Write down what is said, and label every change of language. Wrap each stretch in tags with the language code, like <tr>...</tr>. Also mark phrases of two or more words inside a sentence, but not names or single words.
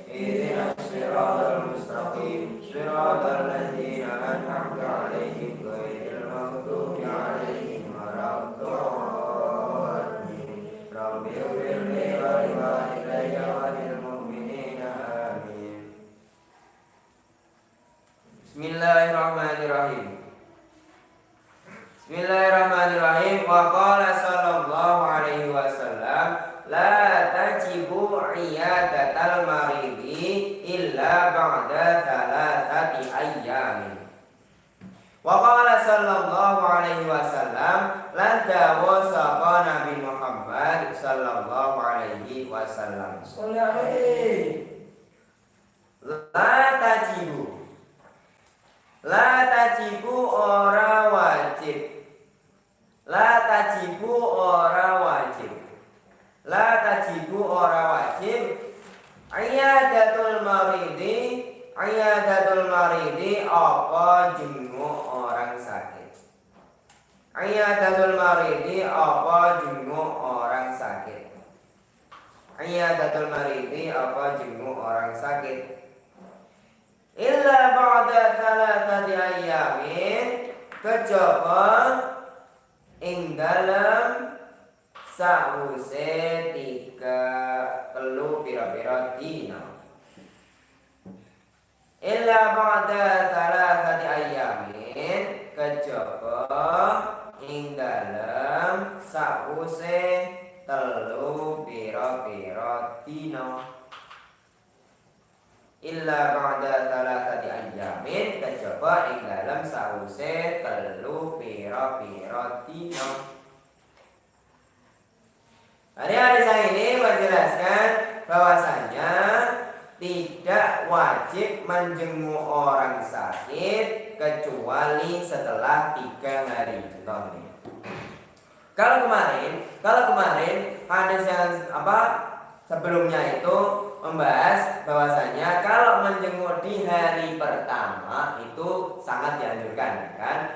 <ar>اهدنا الصراط المستقيم. صراط الذين أنعمت عليهم غير المغضوب عليهم ولا الضالين. رب اغفر لي ولوالدي وللمؤمنين آمين. بسم الله الرحمن الرحيم. بسم الله الرحمن الرحيم. وقال صلى الله عليه وسلم، لا تجب عيادة المريض إلا بعد ثلاثة أيام. وقال صلى الله عليه وسلم، لا تواسق Nabi Muhammad صلى الله عليه وسلم. لا تجب</ar> <jv>ora wajib.</jv> <ar>لا تجب</ar> <jv>ora wajib.</jv> <ar>لا تجب</ar> <jv>ora wajib.</jv> <ar>عيادة المريض</ar> <id>apa jenguk orang sakit.</id> <ar>عيادة المريض</ar> <id>apa jenguk orang sakit.</id> <ar>عيادة المريض</ar> <id>apa jenguk orang sakit.</id> <ar>إلا بعد ثلاثة أيام,</ar> <jv>kejaba ing dalem sawuse 3 pira-pira dina.</jv> <ar>إلا بعد ثلاثة أيام,</ar> <jv>kejaba ing dalem sawuse 3 pira-pira dina.</jv> <ar>إلا بعد ثلاثة أيام,</ar> <jv>kejaba ing dalem sawuse 3 pira-pira dina.</jv> <id>Hadis ini menjelaskan bahwasanya tidak wajib menjenguk orang sakit kecuali setelah 3 hari. Contoh ini. Kalau kemarin hadis yang sebelumnya itu membahas bahwasanya kalau menjenguk di hari pertama itu sangat dianjurkan, kan?</id>